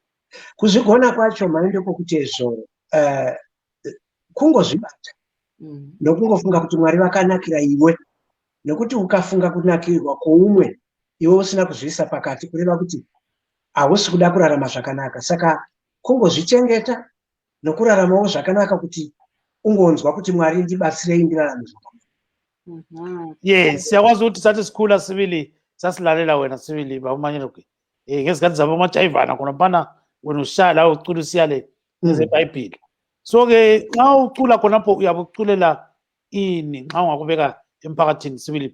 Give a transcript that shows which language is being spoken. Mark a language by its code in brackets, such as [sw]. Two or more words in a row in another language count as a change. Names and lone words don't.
[sn] Kuzvigona kwacho maende kwokutezvo kungozvibata nokungofunga kuti Mwari vakanakira iwe, nokuti ukafunga kunakirwa kwoumwe iwe usina kuzviisa pakati kureva kuti hausi kuda kurarama zvakanaka. Saka kungozvichengeta nokuraramawo zvakanaka kuti ungonzwa kuti Mwari ndibatsirei ndirarame zvakanaka. [nd] Yes, siyakwazi ukuthi sathi sikhula sibili sasilalela wena sibili bawumanyeleke. Ngezikhathi zabo majaivana khona phana wena ushaya la ucula usiyale ezeBhayibheli. So ke xa ucula khonapho uyabuculela ini xa ungakubeka emphakathini sibili?